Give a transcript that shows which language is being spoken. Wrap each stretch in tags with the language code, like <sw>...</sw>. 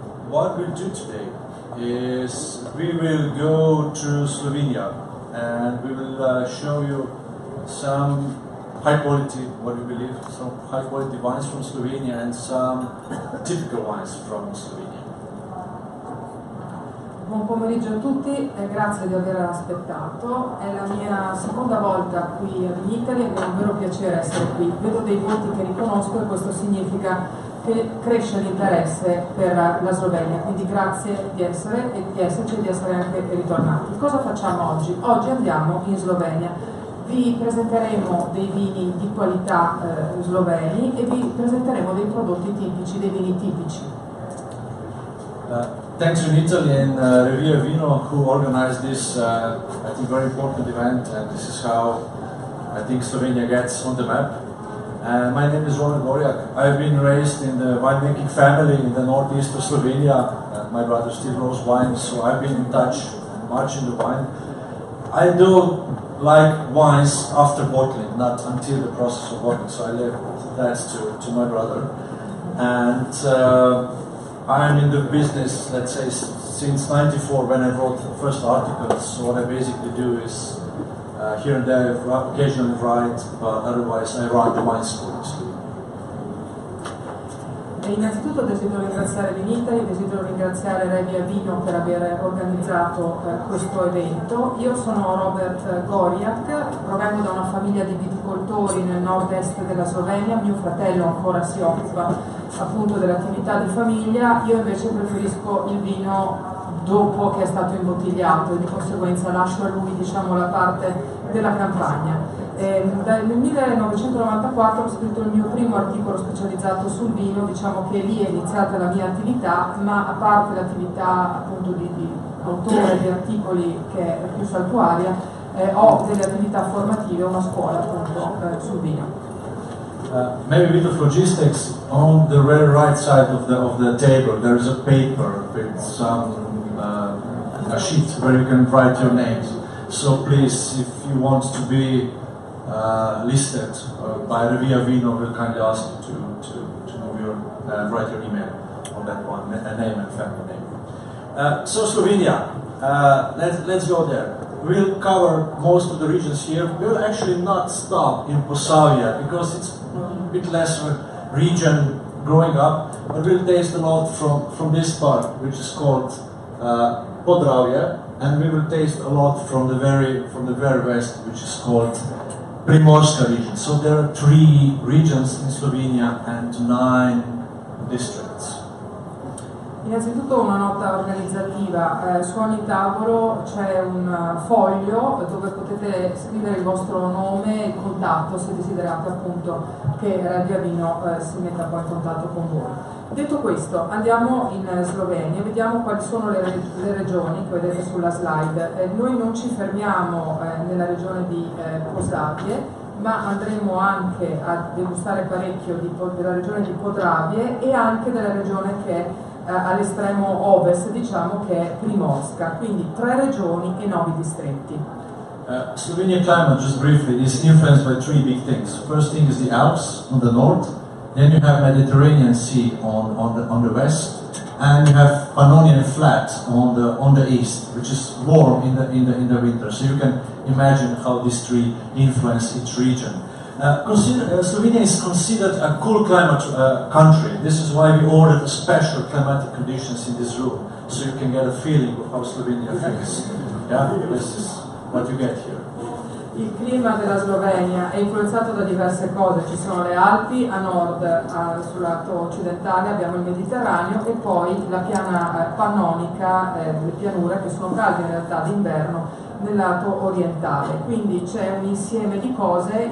<en>What we'll do today is we will go to Slovenia and we will show you some high quality, what we believe, some high quality wines from Slovenia and some typical wines from Slovenia.</en> <it>Buon pomeriggio a tutti e grazie di aver aspettato. È la mia seconda volta qui a Vinitaly ed è un vero piacere essere qui. Vedo dei volti che riconosco e questo significa che cresce l'interesse per la Slovenia, quindi grazie di essere e di esserci e di essere anche ritornati. Cosa facciamo oggi? Oggi andiamo in Slovenia. Vi presenteremo dei vini di qualità sloveni e vi presenteremo dei prodotti tipici, dei vini tipici.</it> <en>Thanks to Italy and Revia Vino who organized this, I think, very important event, and this is how I think Slovenia gets on the map. My name is Roman Gorjak. I've been raised in the winemaking family in the northeast of Slovenia. My brother still grows wine, so I've been in touch much in the wine. I do like wines after bottling, not until the process of bottling, so I left that to my brother. And I'm in the business, let's say, since '94 when I wrote the first articles. So what I basically do is here and there occasionally write, but otherwise I run the wine school.</en> <it>Innanzitutto desidero ringraziare Vinitaly, desidero ringraziare Revia Vino per aver organizzato questo evento. Io sono Robert Gorjak, provengo da una famiglia di viticoltori nel nord-est della Slovenia, mio fratello ancora si occupa appunto dell'attività di famiglia, io invece preferisco il vino dopo che è stato imbottigliato e di conseguenza lascio a lui, diciamo, la parte della campagna. Nel 1994 ho scritto il mio primo articolo specializzato sul vino, diciamo che lì è iniziata la mia attività, ma a parte l'attività appunto di autore di articoli che è più saltuaria, ho delle attività formative, una scuola appunto sul vino.</it> <en>Maybe a bit of logistics. On the very right side of the table there is a paper with some a sheet where you can write your names. So please, if you want to be listed by Revia Vino, we'll kindly ask you to know write your email on that one, a name and family name. So Slovenia, let's go there. We'll cover most of the regions here. We'll actually not stop in Posavia because it's a bit lesser region growing up, but we'll taste a lot from this part, which is called Podravje, and we will taste a lot from the very west, which is called Primorska region. So there are 3 regions in Slovenia and 9 districts.</en> <it>Innanzitutto una nota organizzativa, su ogni tavolo c'è un foglio dove potete scrivere il vostro nome e il contatto se desiderate appunto che Revia Vino si metta poi in contatto con voi. Detto questo, andiamo in Slovenia e vediamo quali sono le regioni che vedete sulla slide. Noi non ci fermiamo nella regione di Posavje, ma andremo anche a degustare parecchio della regione di Podravje e anche della regione che è all'estremo ovest, diciamo, che è Primorska, quindi 3 regioni e 9 distretti.</it> <en>Slovenia climate, just briefly, is influenced by 3 big things. First thing is the Alps on the north, then you have Mediterranean Sea on the west, and you have Pannonian Flat on the east, which is warm in the winter. So you can imagine how these 3 influence each region. Slovenia is considered a cool climate country. This is why we ordered special climatic conditions in this room, so you can get a feeling of how Slovenia feels. Yeah, this is what you get here.</en> <it>Il clima della Slovenia è influenzato da diverse cose, ci sono le Alpi a nord, sul lato occidentale abbiamo il Mediterraneo e poi la piana pannonica, le pianure che sono calde in realtà d'inverno nel lato orientale, quindi c'è un insieme di cose.</it>